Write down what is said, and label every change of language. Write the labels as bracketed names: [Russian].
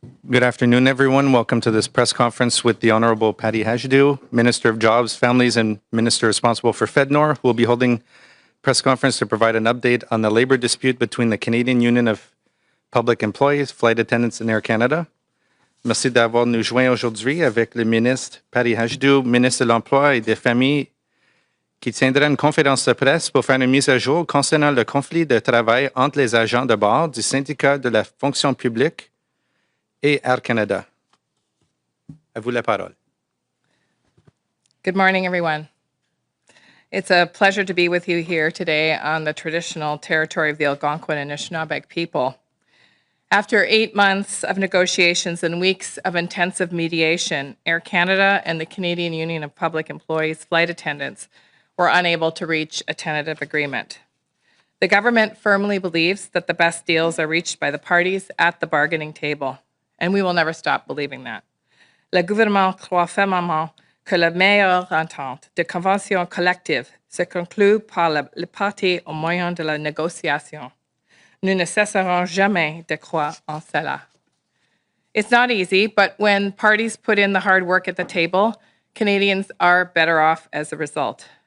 [English] Good afternoon, everyone. Welcome to this press conference with the Honorable Patty Hajdu, Minister of Jobs, Families, and Minister responsible for FedNor, who will be holding press conference to provide an update on the labor dispute between the Canadian Union of Public Employees, Flight Attendants, and Air Canada. [French] Merci d'avoir nous joint aujourd'hui avec le ministre Patty Hajdu, ministre de l'Emploi et des Familles, qui tiendra une conférence de presse pour faire une mise à jour concernant le conflit de travail entre les agents de bord du syndicat de la fonction publique et Air Canada. À vous la parole. [English] Good morning, everyone. It's a pleasure to be with you here today on the traditional territory of the Algonquin and Anishinaabe people. After 8 months of negotiations and weeks of intensive mediation, Air Canada and the Canadian Union of Public Employees flight attendants were unable to reach a tentative agreement. The government firmly believes that the best deals are reached by the parties at the bargaining table, and we will never stop believing that. [French] Le gouvernement croit fermement que la meilleure entente de convention collective se conclut par les parties au moyen de la négociation. Nous ne cesserons jamais de croire en cela. [English] It's not easy, but when parties put in the hard work at the table, Canadians are better off as a result.